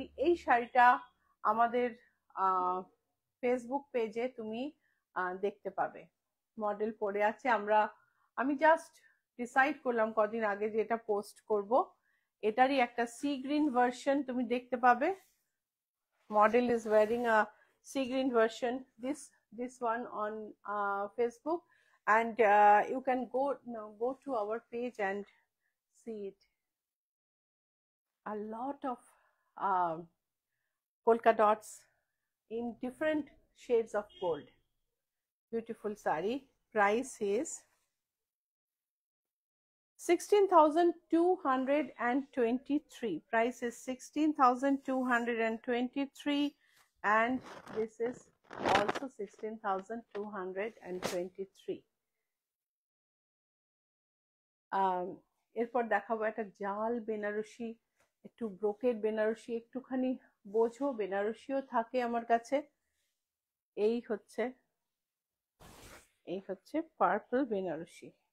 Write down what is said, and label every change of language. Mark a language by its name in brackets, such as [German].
[Bangla] এই শাড়িটা আমাদের ফেসবুক পেজে তুমি দেখতে পাবে, মডেল পরে আছে। আমি জাস্ট ডিসাইড করলাম কদিন আগে যে এটা পোস্ট করব। এটারই একটা সি গ্রিন ভার্সন তুমি দেখতে পাবে। [English] Model is wearing a sea green version, this one on Facebook, and you can go to our page and see it. A lot of polka dots in different shades of gold. Beautiful sari. Price is 16,223. Price is 16,223, and this is also 16,223. [Bangla] এরপর দেখাবো একটা জাল বেনারসি, একটু brocade Banarasi. একটুখানি বোঝো, বেনারসিও থাকে আমার কাছে। এই হচ্ছে পার্পল বেনারসি।